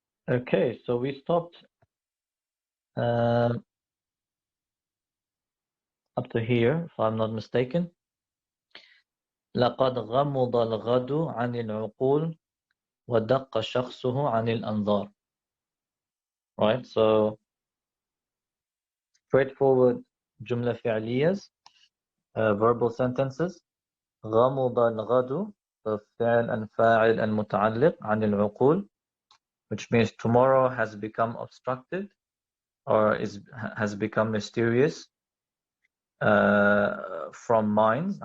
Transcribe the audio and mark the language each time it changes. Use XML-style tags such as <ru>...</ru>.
<en>Okay, so we stopped up to here, if I'm not mistaken.</en> <ar>لقد غمض الغد عن العقول ودق شخصه عن الأنظار.</ar> <en>Right, so straightforward جملة فعلية, verbal sentences.</en> <ar>غمض الغد,</ar> <en>فعل and فاعل and متعلق</en> <ar>عن العقول,</ar> <en>which means tomorrow has become obstructed or has become mysterious from minds.</en>